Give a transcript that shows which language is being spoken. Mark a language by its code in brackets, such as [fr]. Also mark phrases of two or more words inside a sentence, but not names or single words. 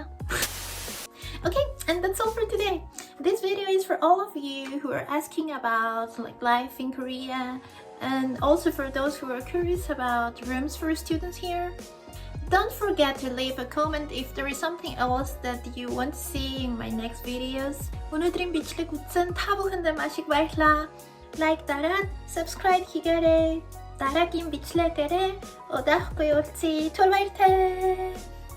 [en] Okay, and that's all for today. This video is for all of you who are asking about like life in Korea, and also for those who are curious about rooms for students here. Don't forget to leave a comment if there is something else that you want to see in my next videos. [mn] өнөөдрийн бичлэг үзсэн та бүхэндээ маш их баярлалаа. Лайк дараад, subscribe хийгээрэй. Дараагийн бичлэгээрээ удахгүй уулзъя. Түр баяртай.